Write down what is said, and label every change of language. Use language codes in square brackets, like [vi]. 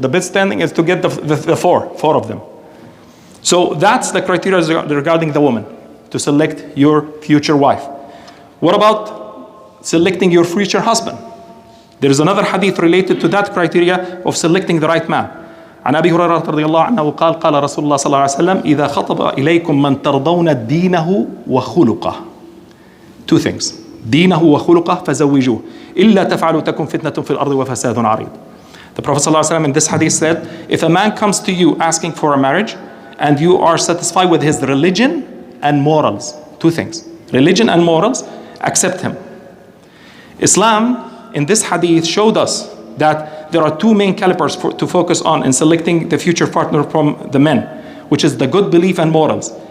[en] The best standing is to get the 4 of them. So that's the criteria regarding the woman to select your future wife. What about selecting your future husband? There is another hadith related to that criteria of selecting the right man. [ar] عن أبي هريرة رضي الله عنه قال قال رسول الله صلى الله عليه وسلم إذا خطب إليكم من ترضون دينه وخلقه. [en] Two things. [ar] دينه وخلقه فزوجوه إلا تفعلوا تكن فتنة في الأرض وفساد عريض. [en] The Prophet صلى الله عليه وسلم in this hadith said, if a man comes to you asking for a marriage and you are satisfied with his religion and morals, two things, religion and morals, accept him. Islam in this hadith showed us that there are two main calibers to focus on in selecting the future partner from the men, which is the good belief and morals.